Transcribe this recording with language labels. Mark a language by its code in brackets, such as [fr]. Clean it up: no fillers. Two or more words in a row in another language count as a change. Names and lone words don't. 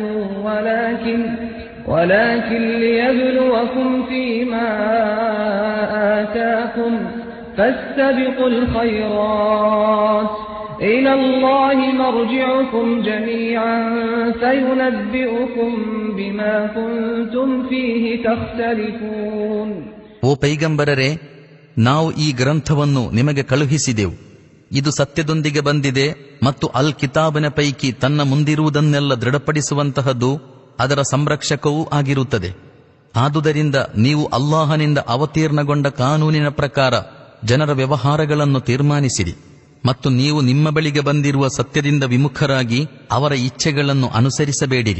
[ar] ولكن ليبلوكم فيما آتاكم فاستبقوا الخيرات إلى الله مرجعكم جميعا فينبئكم بما كنتم فيه تختلفون. [kn] ಓ ಪೈಗಂಬರರೇ, ನಾವು ಈ ಗ್ರಂಥವನ್ನು ನಿಮಗೆ ಕಳುಹಿಸಿದೆವು. ಇದು ಸತ್ಯದೊಂದಿಗೆ ಬಂದಿದೆ ಮತ್ತು ಅಲ್ ಕಿತಾಬನ ಪೈಕಿ ತನ್ನ ಮುಂದಿರುವುದನ್ನೆಲ್ಲ ದೃಢಪಡಿಸುವಂತಹದ್ದು, ಅದರ ಸಂರಕ್ಷಕವೂ ಆಗಿರುತ್ತದೆ. ಆದುದರಿಂದ ನೀವು ಅಲ್ಲಾಹನಿಂದ ಅವತೀರ್ಣಗೊಂಡ ಕಾನೂನಿನ ಪ್ರಕಾರ ಜನರ ವ್ಯವಹಾರಗಳನ್ನು ತೀರ್ಮಾನಿಸಿರಿ ಮತ್ತು ನೀವು ನಿಮ್ಮ ಬಳಿಗೆ ಬಂದಿರುವ ಸತ್ಯದಿಂದ ವಿಮುಖರಾಗಿ ಅವರ ಇಚ್ಛೆಗಳನ್ನು ಅನುಸರಿಸಬೇಡಿರಿ.